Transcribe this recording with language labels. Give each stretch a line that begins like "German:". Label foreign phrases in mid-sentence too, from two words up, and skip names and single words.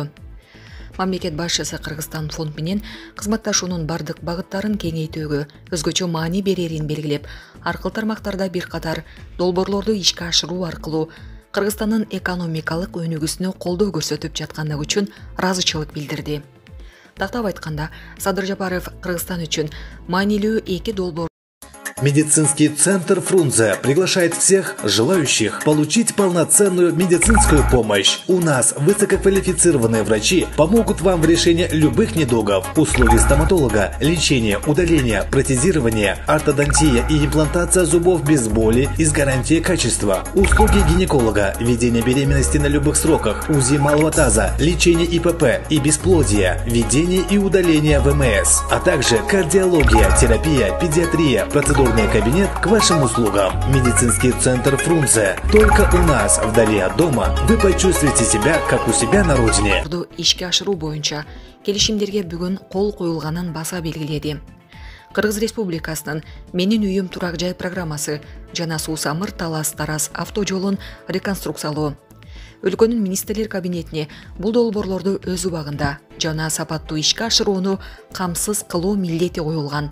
Kyrgyz: Мамлекет башчысы Кыргызстан фонд менен кызматташуунун бардык багыттарын кеңейтүүгө өзгөчө маани берерин белгилеп, аркыл тармактарда бир катар долбоорлорду ишке ашыруу аркылуу Кыргызстандын экономикалык өнүгүүсүнө колдоо көрсөтүп жаткандыгы үчүн ыраазычылык билдирди. Тактап айтканда, Садыр Жапаров Кыргызстан үчүн маанилүү 2 долбоор.
Russian: Медицинский центр Фрунзе приглашает всех желающих получить полноценную медицинскую помощь. У нас высококвалифицированные врачи помогут вам в решении любых недугов. Услуги стоматолога, лечение, удаление, протезирование, ортодонтия и имплантация зубов без боли и с гарантией качества. Услуги гинеколога, ведение беременности на любых сроках, УЗИ малого таза, лечение ИПП и бесплодия, ведение и удаление ВМС, а также кардиология, терапия, педиатрия, процедурный кабинет к вашим услугам. Медицинский центр Фрунзе. Только у нас, вдали от дома, вы почувствуете себя, как у себя на родине.
Kyrgyz: Ишке ашыруу боюнча келишимдерге бүгүн кол коюлганын баса белгиледи. Кыргыз Республикасынын Менин үйүм турак жай программасы жана Суусамыр Талас Тарас автожолун реконструкциялоо. Өлкөнүн министрлер кабинетине бул долбоорлорду өз убагында жана сапаттуу ишке ашырууну камсыз кылуу милдети коюлган.